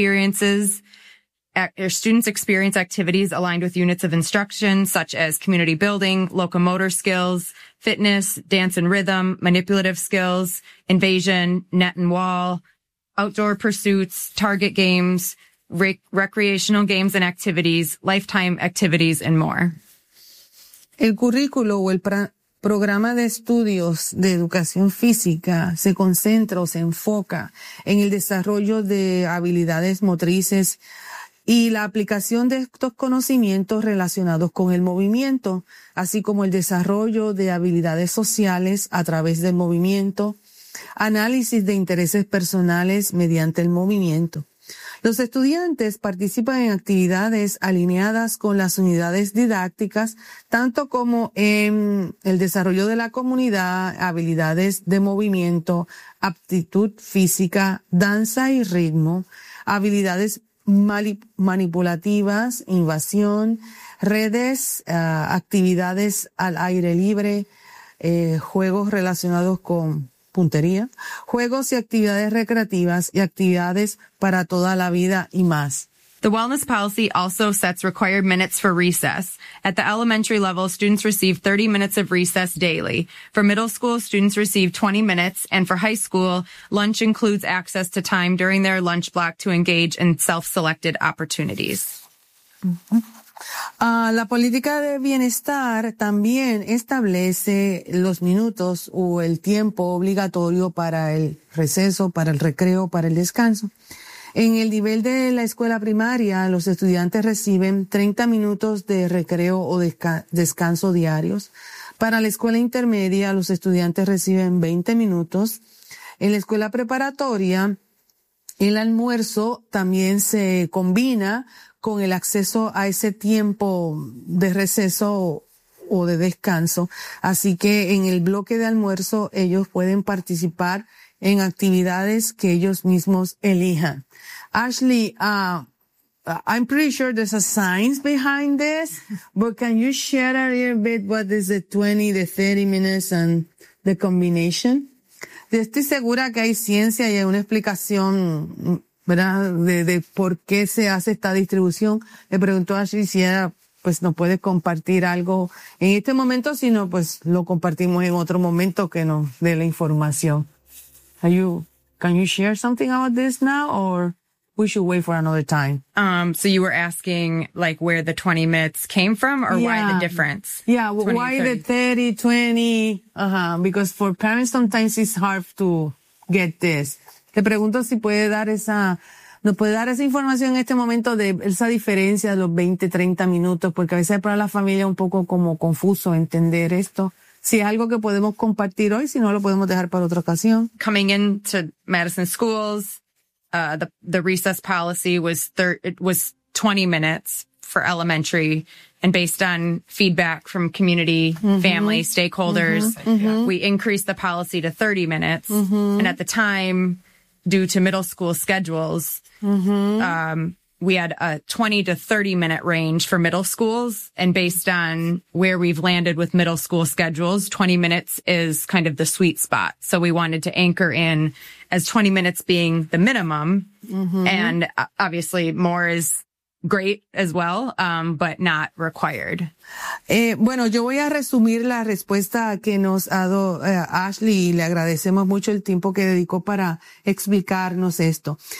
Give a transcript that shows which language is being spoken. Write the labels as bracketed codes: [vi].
[en] Students experience activities aligned with units of instruction, such as community building, locomotor skills, fitness, dance and rhythm, manipulative skills, invasion, net and wall, outdoor pursuits, target games, recreational games and activities, lifetime activities, and more. [es] El currículo o el programa de estudios de educación física se concentra o se enfoca en el desarrollo de habilidades motrices y la aplicación de estos conocimientos relacionados con el movimiento, así como el desarrollo de habilidades sociales a través del movimiento, análisis de intereses personales mediante el movimiento. Los estudiantes participan en actividades alineadas con las unidades didácticas, tanto como en el desarrollo de la comunidad, habilidades de movimiento, aptitud física, danza y ritmo, habilidades manipulativas, invasión, redes, actividades al aire libre, juegos relacionados con puntería, juegos y actividades recreativas y actividades para toda la vida y más. [en] The wellness policy also sets required minutes for recess. At the elementary level, students receive 30 minutes of recess daily. For middle school, students receive 20 minutes, and for high school, lunch includes access to time during their lunch block to engage in self-selected opportunities. [es] La política de bienestar también establece los minutos o el tiempo obligatorio para el receso, para el recreo, para el descanso. En el nivel de la escuela primaria, los estudiantes reciben 30 minutos de recreo o descanso diarios. Para la escuela intermedia, los estudiantes reciben 20 minutos. En la escuela preparatoria, el almuerzo también se combina con el acceso a ese tiempo de receso o de descanso. Así que en el bloque de almuerzo, ellos pueden participar en actividades que ellos mismos elijan. [en] Ashley, I'm pretty sure there's a science behind this, but can you share a little bit what is the 20, the 30 minutes and the combination? [es] Estoy segura que hay ciencia y hay una explicación, ¿verdad?, de por qué se hace esta distribución. Le pregunto a Ashley si ella, pues, nos puede compartir algo en este momento, si no, pues lo compartimos en otro momento que nos dé la información. [en] Can you share something about this now, or we should wait for another time? So you were asking like where the 20 minutes came from, or yeah, why the difference? Yeah, 20, why 30? The 30, 20? Because for parents sometimes it's hard to get this. [es] Te pregunto si puede dar esa, nos puede dar esa información en este momento de esa diferencia de los 20, 30 minutos, porque a veces para la familia es un poco como confuso entender esto. Si es algo que podemos compartir hoy, si no, lo podemos dejar para otra ocasión. [en] Coming into Madison Schools, the recess policy was 20 minutes for elementary, and based on feedback from community, mm-hmm, family, stakeholders, mm-hmm, we increased the policy to 30 minutes. Mm-hmm. And at the time, due to middle school schedules, mm-hmm, we had a 20 to 30 minute range for middle schools. And based on where we've landed with middle school schedules, 20 minutes is kind of the sweet spot. So we wanted to anchor in as 20 minutes being the minimum. Mm-hmm. And obviously more is great as well, but not required. [es] Bueno, yo voy a resumir la respuesta que nos ha dado Ashley, y le agradecemos mucho el tiempo que dedicó para explicarnos esto.